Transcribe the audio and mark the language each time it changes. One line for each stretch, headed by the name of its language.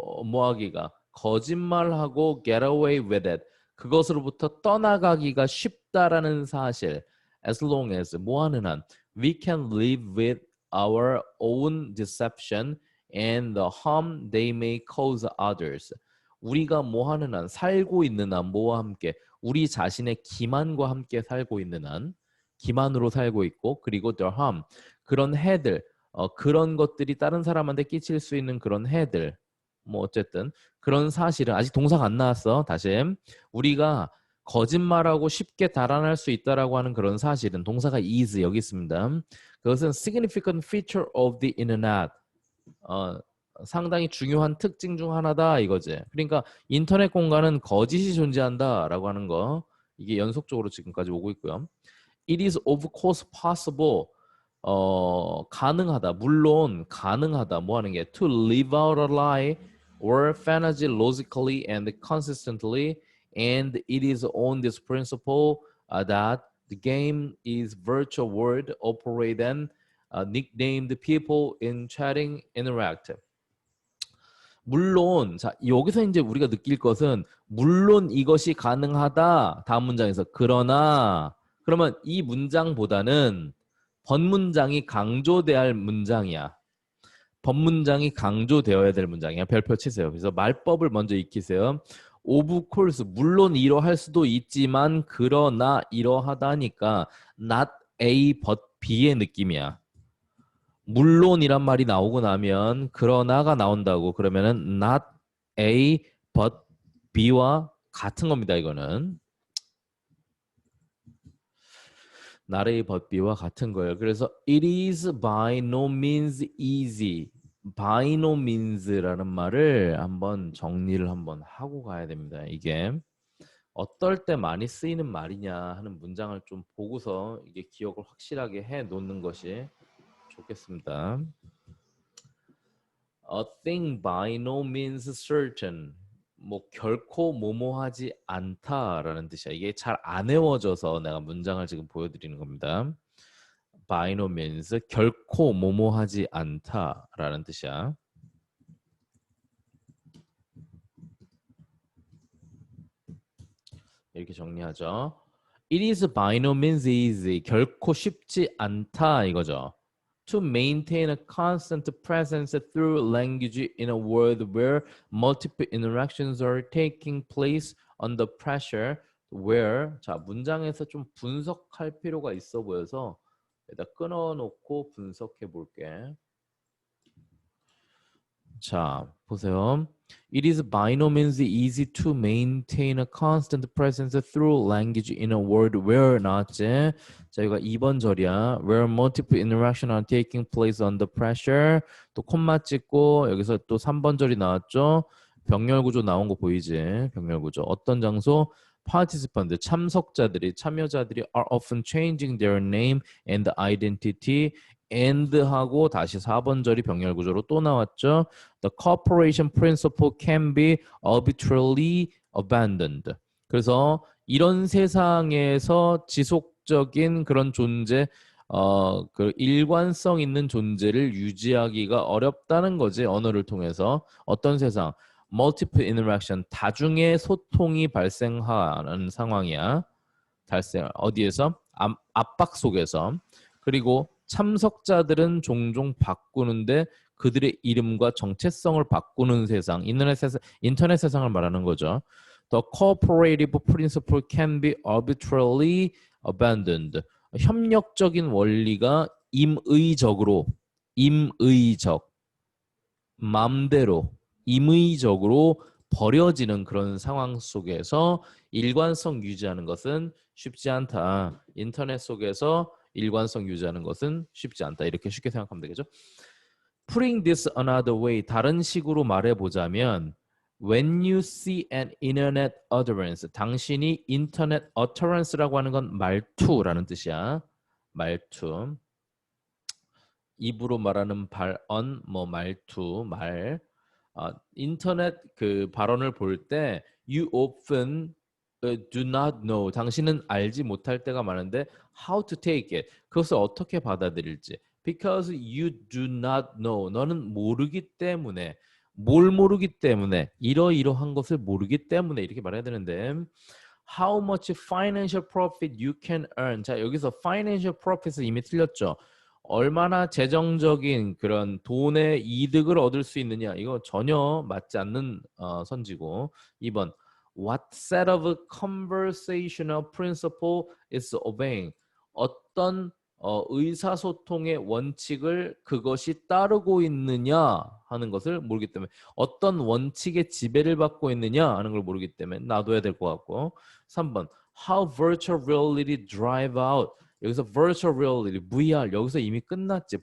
Korean: 뭐하기가 거짓말하고
English: get away with it.
Korean: 그것으로부터 떠나가기가 쉽다라는 사실.
English: As long as
Korean: 뭐하는 한
English: we can live with our own deception and the harm they may cause others.
Korean: 우리가 뭐하는 한 살고 있는 한 뭐와 함께 우리 자신의 기만과 함께 살고 있는 한 기만으로 살고 있고 그리고
English: the harm
Korean: 그런 해들 그런 것들이 다른 사람한테 끼칠 수 있는 그런 해들 뭐 어쨌든 그런 사실은 아직 동사가 안 나왔어. 다시 우리가 거짓말하고 쉽게 달아날 수 있다라고 하는 그런 사실은 동사가 is 여기 있습니다. 그것은
English: significant feature of the internet.
Korean: 상당히 중요한 특징 중 하나다 이거지. 그러니까 인터넷 공간은 거짓이 존재한다라고 하는 거 이게 연속적으로 지금까지 오고 있고요.
English: It is of course possible.
Korean: 가능하다. 물론 가능하다. 뭐 하는 게
English: to live out a lie or fantasy logically and consistently and it is on this principle that the game is virtual world operate and nicknamed people in chatting interact.
Korean: 물론 자 여기서 이제 우리가 느낄 것은 물론 이것이 가능하다. 다음 문장에서 그러나 그러면 이 문장보다는 번문장이 강조돼야 할 문장이야. 번문장이 강조되어야 될 문장이야. 별표 치세요. 그래서 말법을 먼저 익히세요.
English: Of course,
Korean: 물론 이러할 수도 있지만 그러나 이러하다니까
English: not A but B
Korean: 의 느낌이야. 물론이란 말이 나오고 나면 그러나가 나온다고 그러면은
English: not A but B
Korean: 와 같은 겁니다. 이거는.
English: not A but B
Korean: 와 같은 거예요. 그래서
English: it is by no means easy.
Korean: by no means라는 말을 한번 정리를 한번 하고 가야 됩니다. 이게 어떨 때 많이 쓰이는 말이냐 하는 문장을 좀 보고서 이게 기억을 확실하게 해 놓는 것이 좋겠습니다.
English: A thing by no means certain.
Korean: 뭐 결코 뭐뭐하지 않다라는 뜻이야. 이게 잘 안 외워져서 내가 문장을 지금 보여드리는 겁니다. by no means 결코 뭐뭐하지 않다라는 뜻이야. 이렇게 정리하죠.
English: It is by no means easy.
Korean: 결코 쉽지 않다 이거죠.
English: To maintain a constant presence through language in a world where multiple interactions are taking place under pressure. Where
Korean: 자 문장에서 좀 분석할 필요가 있어 보여서 일단 끊어놓고 분석해 볼게. 자, 보세요.
English: It is by no means easy to maintain a constant presence through language in a world where
Korean: 나왔지? 자, 이거 2번 절이야.
English: Where multiple interactions are taking place under pressure.
Korean: 또 콤마 찍고 여기서 또 3번 절이 나왔죠? 병렬 구조 나온 거 보이지? 병렬 구조. 어떤 장소?
English: participant,
Korean: 참석자들이, 참여자들이
English: are often changing their name and identity.
Korean: and하고 다시 4번 절이 병렬 구조로 또 나왔죠.
English: The cooperation principle can be arbitrarily abandoned.
Korean: 그래서 이런 세상에서 지속적인 그런 존재, 그 일관성 있는 존재를 유지하기가 어렵다는 거지. 언어를 통해서. 어떤 세상? multiple interaction, 다중의 소통이 발생하는 상황이야. 발생 어디에서? 압박 속에서. 그리고 참석자들은 종종 바꾸는데 그들의 이름과 정체성을 바꾸는 세상, 인터넷 세상을 말하는 거죠.
English: The cooperative principle can be arbitrarily abandoned.
Korean: 협력적인 원리가 임의적, 맘대로, 임의적으로 버려지는 그런 상황 속에서 일관성 유지하는 것은 쉽지 않다. 인터넷 속에서 일관성 유지하는 것은 쉽지 않다. 이렇게 쉽게 생각하면 되겠죠.
English: Putting this another way,
Korean: 다른 식으로 말해보자면
English: When you see an internet utterance,
Korean: 당신이 인터넷 utterance라고 하는 건 말투라는 뜻이야. 말투. 입으로 말하는 발언, 뭐 말투, 말. 인터넷 그 발언을 볼 때
English: you often do not know.
Korean: 당신은 알지 못할 때가 많은데
English: how to take it.
Korean: 그것을 어떻게 받아들일지.
English: Because you do not know.
Korean: 너는 모르기 때문에. 뭘 모르기 때문에. 이러이러한 것을 모르기 때문에 이렇게 말해야 되는데
English: how much financial profit you can earn.
Korean: 자, 여기서 financial profit은 이미 틀렸죠. 얼마나 재정적인 그런 돈의 이득을 얻을 수 있느냐. 이거 전혀 맞지 않는 선지고. 2번.
English: What set of conversational principle is obeying?
Korean: 어떤 의사소통의 원칙을 그것이 따르고 있느냐 하는 것을 모르기 때문에 어떤 원칙의 지배를 받고 있느냐 하는 걸 모르기 때문에 놔둬야 될 것 같고 3번
English: How virtual reality drive out
Korean: 여기서 virtual reality, VR 여기서 이미 끝났지.